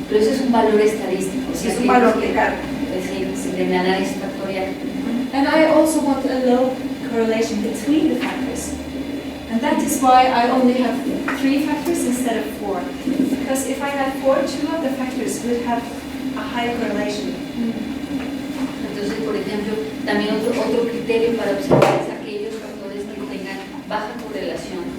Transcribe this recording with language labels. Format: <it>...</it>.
<es>Pero eso es un valor estadístico. Sí, es un valor de carga. Sí, de análisis factorial.</es> <en>And I also want a low correlation between the factors. And that is why I only have 3 factors instead of 4. Because if I had 4, 2 of the factors would have a high correlation.</en> <es>Entonces, por ejemplo, también otro criterio para observar es aquellos factores que tengan baja correlación.</es>